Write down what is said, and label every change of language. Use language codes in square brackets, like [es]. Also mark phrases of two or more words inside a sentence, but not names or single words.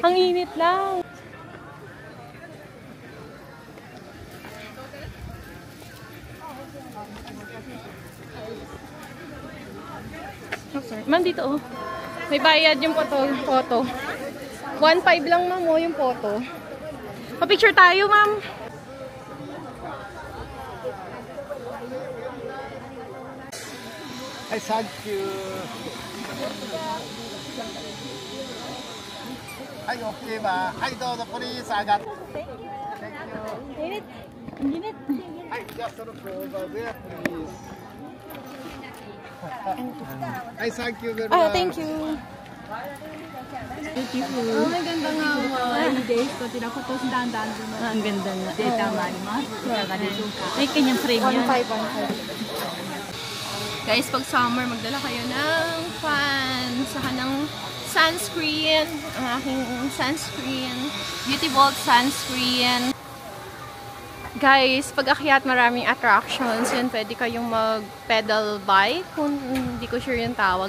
[tl] Ang init lang. Oh, sorry. Ma'am, dito oh. May bayad yung photo. 1.5 lang, ma'am, oh, yung photo. Pa-picture tayo, ma'am. [en] Hi, thank you. Hi, okay ba? Hi, dodo, please. Agat. Thank you. [tl] Init. Init. [en] Hi, just look over there, please. Hi, thank you very much. Oh, thank you. Beautiful. [tl] Oh, ang ganda nga, ma'am. [ja] いいです。こちら今年だんだん [tl] Ang ganda nga. [ja] データもあります。いかがでしょうか。 [tl] May kanyang frame yan. 1.5. Guys, pag summer, magdala kayo ng fan, saka ng sunscreen, ang aking sunscreen, Beauty Vault sunscreen. Guys, pag akyat maraming attractions, yun, pwede kayong mag-pedal bike, kung hindi ko sure yung tawag.